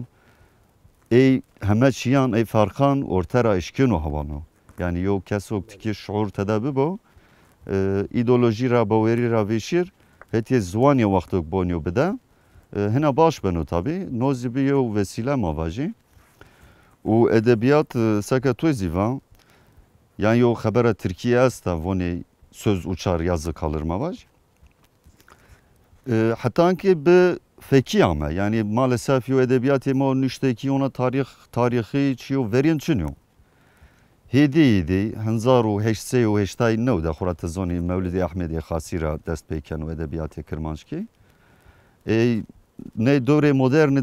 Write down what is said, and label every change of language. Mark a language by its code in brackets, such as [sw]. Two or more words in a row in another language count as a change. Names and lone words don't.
[zza] ey heme çiyan ey farkan ortera eşkin û hevano yani yo kesok tikê şuur tede bibo îdeolojî ra bawerî ra vêşîr hetiye ziwanî wextek bonyo bide hina baş beno tabii nozî bi yo vesîle mava jî û edebiyat seke tu zîvan yani yo xebera Tirkiye est e vonê [tr] söz uçar yazı kalır [zza] mava jî [tr] hatta ki [zza] bi fekiya me yani maalesef yo edebiyatê me niştekî ona tarixî çiyo verên çin yo hêdî 1889 de xura tu zanî Mewlidê Ehmedê Xasî ra dest pê ken û edebiyatê Kirmanckî nê dövrê modernê